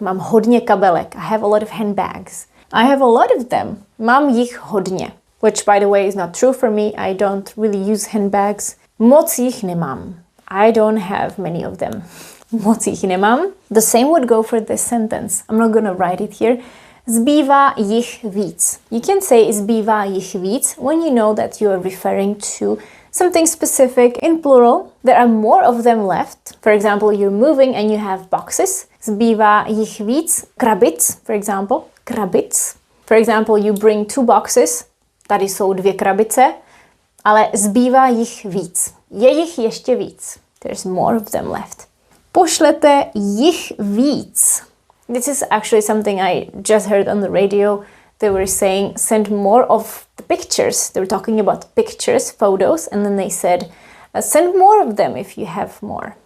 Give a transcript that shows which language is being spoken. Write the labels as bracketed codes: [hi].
[cs] Mám hodně kabelek. [en] I have a lot of handbags. I have a lot of them. [cs] Mám jich hodně. [en] Which, by the way, is not true for me. I don't really use handbags. [cs] Moc jich nemám. [en] I don't have many of them. [cs] Moc jich nemám. [en] The same would go for this sentence. I'm not gonna write it here. [cs] Zbývá jich víc. [en] You can say [cs] zbývá jich víc [en] when you know that you are referring to something specific in plural. There are more of them left. For example, you're moving and you have boxes. [cs] Zbývá jich víc. Krabic, [en] for example. [cs] Krabic. [en] For example, you bring 2 boxes. [cs] Tady jsou 2 krabice, ale zbývá jich víc. Je jich ještě víc. [en] There's more of them left. [cs] Pošlete jich víc. [en] This is actually something I just heard on the radio. They were saying, send more of the pictures. They were talking about pictures, photos, and then they said, send more of them if you have more.